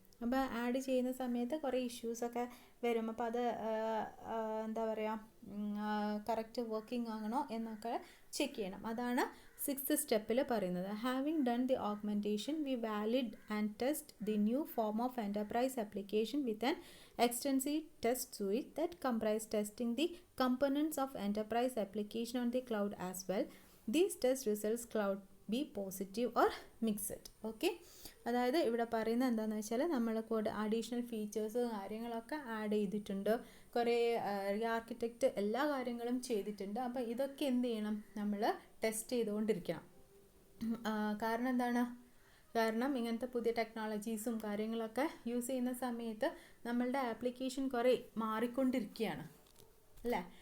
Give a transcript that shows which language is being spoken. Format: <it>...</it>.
<ml>അപ്പോൾ ആഡ് ചെയ്യുന്ന സമയത്ത് കുറേ ഇഷ്യൂസൊക്കെ വരും. അപ്പോൾ അത് എന്താ പറയുക, കറക്റ്റ് വർക്കിംഗ് ആകണോ എന്നൊക്കെ ചെക്ക് ചെയ്യണം. അതാണ് 6th സ്റ്റെപ്പിൽ പറയുന്നത്.</ml> <en>Having done the augmentation we valid and test the new form of enterprise application with an extensive test suite that comprise testing the components of enterprise application on the cloud as well. These test results cloud be positive or mixed.</en> <ml>Okay, അതായത് ഇവിടെ പറയുന്നത് എന്താണെന്ന് വെച്ചാൽ നമ്മൾ കൂടെ additional features കാര്യങ്ങളൊക്കെ add ചെയ്തിട്ടുണ്ട്. കുറേ ആർക്കിടെക്റ്റ് എല്ലാ കാര്യങ്ങളും ചെയ്തിട്ടുണ്ട്. അപ്പോൾ ഇതൊക്കെ എന്ത് ചെയ്യണം? നമ്മൾ ടെസ്റ്റ് ചെയ്തുകൊണ്ടിരിക്കണം. കാരണം എന്താണ്? കാരണം ഇങ്ങനത്തെ പുതിയ ടെക്നോളജീസും കാര്യങ്ങളൊക്കെ യൂസ് ചെയ്യുന്ന സമയത്ത് നമ്മളുടെ ആപ്ലിക്കേഷൻ കുറേ മാറിക്കൊണ്ടിരിക്കുകയാണ് അല്ലേ.</ml>